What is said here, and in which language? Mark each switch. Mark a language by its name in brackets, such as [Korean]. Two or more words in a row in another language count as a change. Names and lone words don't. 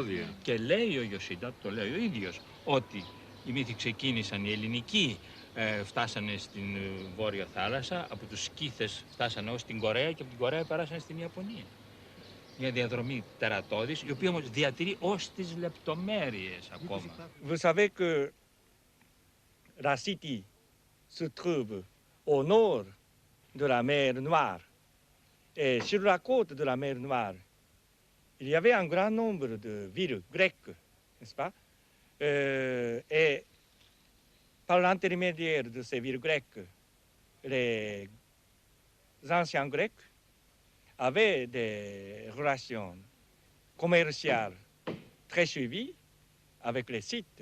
[Greek] Και λέει ο Ιωσίντα, το λέει ο ίδιος, ότι οι μύθοι ξεκίνησαν οι ελληνικοί, φτάσανε στην Βόρεια Θάλασσα, από τους Σκύθες φτάσανε ως την Κορέα και από την Κορέα περάσανε στην Ιαπωνία. Μια διαδρομή τερατώδης, η οποία όμως διατηρεί ως τις λεπτομέρειες ακόμα. [French] Vous savez que la City se trouve au nord de la mer Noire. Et sur la côte de la mer Noire, il y avait un grand nombre de villes grecques, n'est-ce pas? Et par l'intermédiaire de ces villes grecques, les anciens Grecs avaient des relations commerciales très suivies avec les Scythes.